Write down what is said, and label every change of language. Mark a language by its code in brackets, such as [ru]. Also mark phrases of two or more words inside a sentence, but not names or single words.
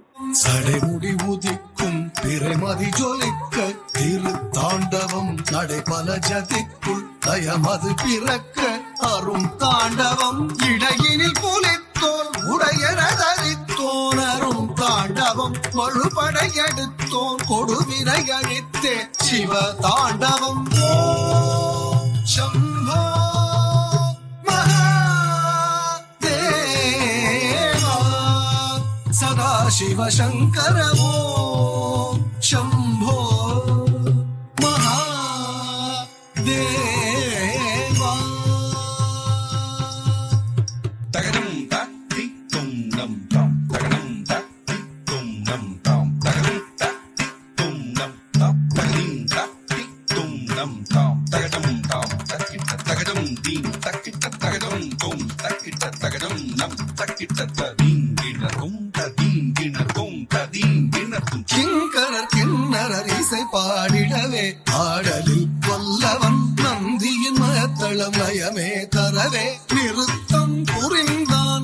[ta] சடைமுடி உதிக்கும் திரைமதி ஜொலிக்க திரு தாண்டவம் நடைபல ஜதிக்குள் தயமது பிறக்க அரும் தாண்டவம் இடையினில் புலித்தோல் உடையன தரித்தோன் அரும் தாண்டவம் மழுபடையெடுத்தோன் கொடுவினை அழித்தே சிவ தாண்டவம். [sa] शम्भो महादेवा सदा शिव शङ्कर ॐ शम्भो महादेवा. तगडं तत्ति तुं नं तं तगडं तत्ति तुं नं तं तगडं तत्ति तुं नं तं तगडं तत्ति तुं नं तं तगडं தகடம் தீம் தக்கிட்ட தகடம் தோம் தக்கிட்ட தகடம் நம் தக்கிட்ட தீங்கிணரும் ததீங்கிணரும் ததீங்கிணரும் [ta] கிங்கரர் கிண்ணரர் இசை பாடிடவே ஆடலில் வல்லவன் நந்தியின் மயத்தளம் லயமே தரவே நிறுத்தம் புரிந்தான்.